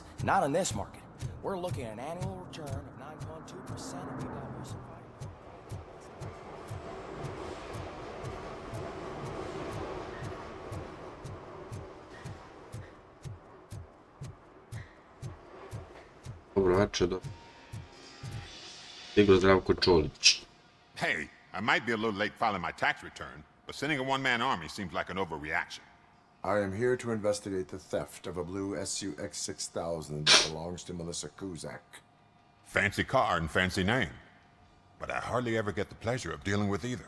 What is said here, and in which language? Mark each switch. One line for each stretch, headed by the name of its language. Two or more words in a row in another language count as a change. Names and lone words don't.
English: Not in this market. We're looking at an annual return of 9.2% if you diversify.
Croatian: Dobro večer, dobro. Stigo Zdravko Čolić.
English: Hey, I might be a little late filing my tax return, but sending a one-man army seems like an overreaction. I am here to investigate the theft of a blue SUX 6000 that belongs to Melissa Kuzak. Fancy car and fancy name. But I hardly ever get the pleasure of dealing with either.